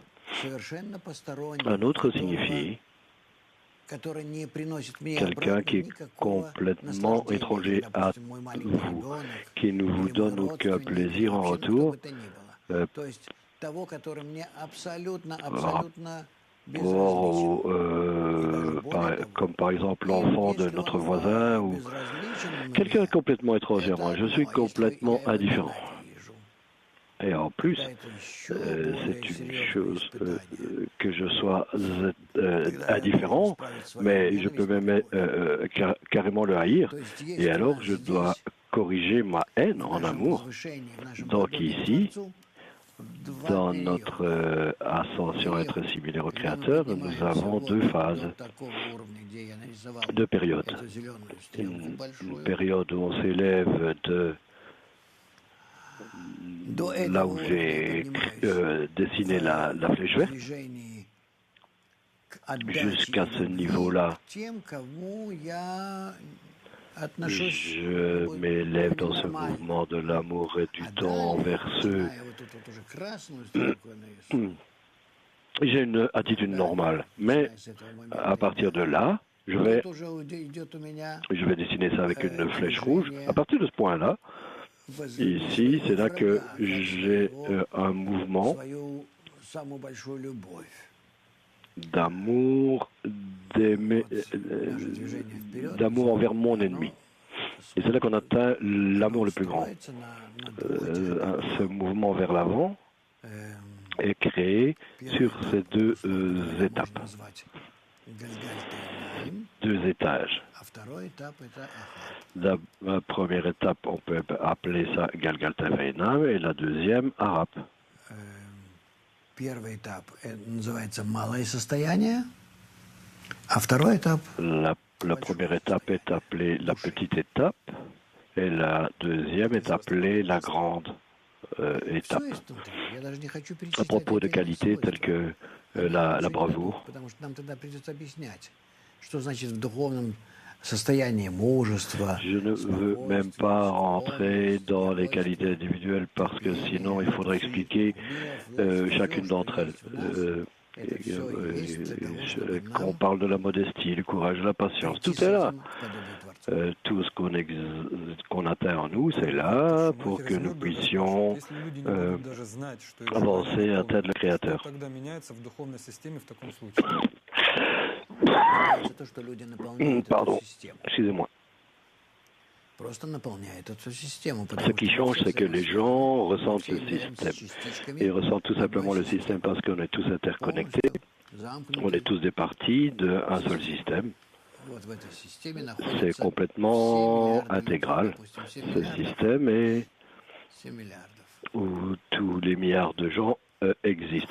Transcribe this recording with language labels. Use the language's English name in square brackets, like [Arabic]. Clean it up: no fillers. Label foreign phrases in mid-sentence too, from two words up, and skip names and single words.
[French] Un autre signifie quelqu'un qui est complètement étranger à vous, qui ne vous donne aucun plaisir en retour, comme par exemple l'enfant de notre voisin ou quelqu'un complètement étranger à moi. Je suis complètement indifférent. Et en plus, [Russian] тогда это еще [French] c'est [Russian] более [French] une [Russian] серьезное [French] chose [Russian] испытание. [French] que je sois [Russian] Когда я должен [French] indifférent, [Russian] исправить свою [French] mais je peux [Russian] ненависть [French] même [Russian] к любовь. [French] carrément le haïr. [Russian] То есть [French] Et [Russian] если у [French] alors, [Russian] нас [French] je dois [Russian] здесь, [French] corriger ma haine [Russian] в [French] en [Russian] нашем [French] amour. [Russian] возвышении, в нашем [French] Donc [Russian] подобии к [French] ici, [Russian] Творцу, два [French] dans [Russian] периода. [French] notre ascension à être similaire au [Russian] Когда мы [French] Créateur, nous [Russian] поднимаемся [French] avons [Russian] вот [French] deux [Russian] до [French] phases, [Russian] такого уровня, где я нарисовал [French] deux périodes. [Russian] эту зеленую стрелку [French] Une [Russian] большую, [French] période où on s'élève de [Russian] до этого [French] là où [Russian] уровня я [French] j'ai [Russian] поднимаюсь [French] dessiné la flèche [Russian] в [French] verte, [Russian] движении к отдаче [French] jusqu'à [Russian] и [French] ce [Russian] любви [French] niveau-là. [Russian] к тем, кому я отношусь [French] Je m'élève dans ce mouvement de l'amour et du temps envers ceux. [Russian] начиная вот тут вот уже красную стрелку я нарисую. [French] J'ai une attitude normale, mais [Russian] Начиная с этого [French] à [Russian] момента [French] partir de là, je vais [Russian] тут уже идет у меня [French] dessiner ça avec une flèche rouge. À partir de ce point-là, ici, c'est là que j'ai un mouvement [Russian] свою самую большую любовь. [French] d'amour, d'amour envers mon ennemi. Et c'est là qu'on atteint l'amour le plus grand. Ce mouvement vers l'avant est créé sur ces deux étapes, deux étages. La première étape, on peut appeler ça Galgalta Veinam, et la deuxième, Arap. [Russian] Первый этап называется малое состояние, а второй этап [French] La première étape est appelée la petite étape, et la deuxième est appelée la grande étape. [Russian] всё есть внутри. Я даже не хочу [French] À [Russian] перечислять [French] propos de [Russian] отдельные [French] qualités [Russian] свойства. [French] telles que [Russian] Я [French] la [Russian] уже не [French] bravoure, [Russian] буду, потому что нам тогда придется объяснять, что значит в духовном состоянии мужество. [French] je ne veux même pas rentrer dans les qualités individuelles parce que sinon il faudrait expliquer chacune d'entre elles. Quand on parle de la modestie, le courage, la patience, tout est là. Tout ce qu'on atteint en nous, c'est là pour que nous puissions avancer à atteindre le Créateur. [Russian] Тогда меняется в духовной системе в таком случае. Меняется то, что люди наполняют эту [French] Pardon, [Russian] систему. [French] excusez-moi. [Russian] Просто наполняет эту систему. [French] Ce qui change, c'est que les gens ressentent le système. Ils ressentent tout simplement le système parce qu'on est tous interconnectés. On est tous des parties d'un seul système. C'est complètement intégral. Ce système est où tous les milliards de gens existent.